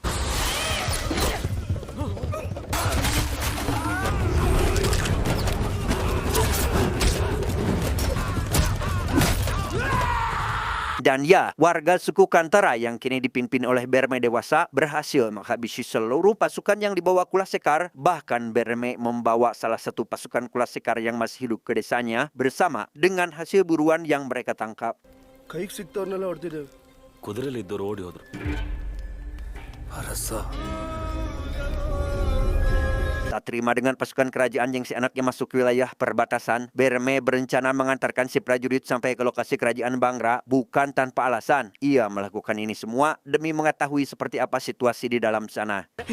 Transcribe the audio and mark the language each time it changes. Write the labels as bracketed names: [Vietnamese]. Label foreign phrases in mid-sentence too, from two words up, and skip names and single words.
[Indonesian] dan ya, warga suku Kantara yang kini dipimpin oleh Berme dewasa berhasil menghabisi seluruh pasukan yang dibawa Kula Sekar. Bahkan Berme membawa salah satu pasukan Kula Sekar yang masih hidup ke desanya bersama dengan hasil buruan yang mereka tangkap. [Kannada] ಕೈಗೆ ಸಿಕ್ತವ್ರನ್ನೆಲ್ಲ ಹೊಡ್ತಿದ್ದೇವೆ. ಕುದುರೆಲಿದ್ದವರು ಓಡಿ ಹೋದ್ರು. ಅರಸ [Indonesian] Tak terima dengan pasukan kerajaan yang si anaknya masuk ke wilayah perbatasan, Berme berencana mengantarkan si prajurit sampai ke lokasi kerajaan Bangra bukan tanpa alasan. Ia melakukan ini semua demi mengetahui seperti apa situasi di dalam sana.